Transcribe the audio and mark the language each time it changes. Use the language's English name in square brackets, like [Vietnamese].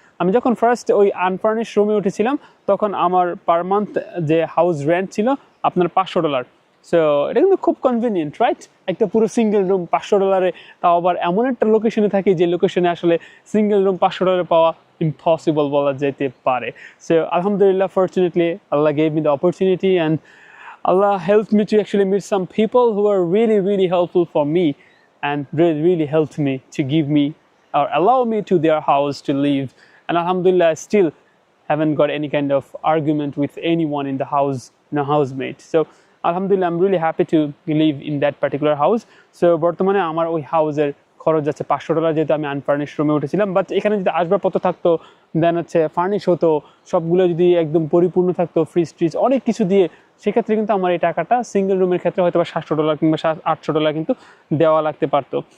[Bangla] আমি যখন ফার্স্ট ওই আনফার্নিশ রুমে উঠেছিলাম তখন আমার পার মান্থ যে হাউস রেন্ট ছিল আপনার $500। সো এটা কিন্তু খুব কনভিনিয়েন্ট, রাইট? একটা পুরো সিঙ্গেল রুম $500, তাও আবার এমন একটা লোকেশনে থাকি যে লোকেশনে আসলে সিঙ্গেল রুম $500 পাওয়া ইম্পসিবল বলা যেতে পারে। সো আলহামদুলিল্লাহ, fortunately [English] Allah gave me the opportunity, and Allah helped me to actually meet some people who are really helpful for me, and really helped me to give me or allow me to their house to live. And alhamdulillah, I still haven't got any kind of argument with anyone in the house, housemate. So alhamdulillah, I'm really happy to live in that particular house. [Bangla] So বর্তমানে আমার ওই হাউসের খরচ যাচ্ছে $500, যেহেতু আমি আনফার্নিশ রুমে উঠেছিলাম। বাট এখানে যদি আসবাবপত্র থাকতো, দেন হচ্ছে ফার্নিশ হতো, সবগুলো যদি একদম পরিপূর্ণ থাকতো, ফ্রিজ ট্রিজ অনেক কিছু দিয়ে, সেক্ষেত্রে কিন্তু আমার এই টাকাটা সিঙ্গেল রুমের ক্ষেত্রে হয়তো বা $700 কিংবা $800 কিন্তু দেওয়া লাগতে পারতো।